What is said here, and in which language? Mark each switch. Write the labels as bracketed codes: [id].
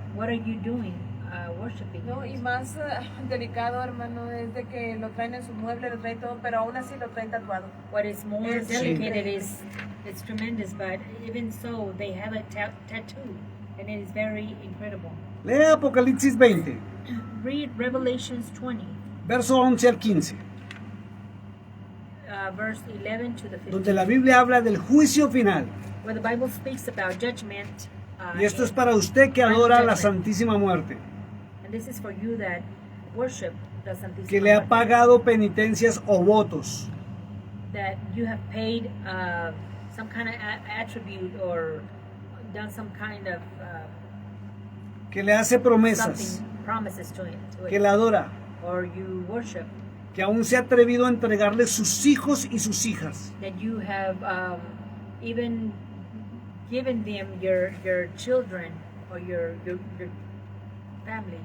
[en] what are you doing worshiping [es] No, y [en] it? [es] más delicado, hermano, es de que lo traen en su mueble, lo traen todo, pero aún así lo traen tatuado. [en] What is more It's delicate incredible. it's tremendous, but even so, they have a tattoo, and it is very incredible. [es] Lee Apocalipsis 20, [en] Read Revelations 20, [es] verso 11 al 15, [en] verse 11 to the 15, [es] donde la Biblia habla del juicio final. [en] where the Bible speaks about judgment. [es] Y esto es para usted que adora a la Santísima Muerte, [en] And this is for you that worship the Santísima [es] que le ha Muerte, pagado penitencias o votos, [en] that you have paid some kind of attribute or done some kind of [es] que le hace promesas, [en] something, promises to it, [es] que la adora, [en] or you worship, [es] que aún se ha atrevido a entregarle sus hijos y sus hijas. [en] that you have even given them your children or your family.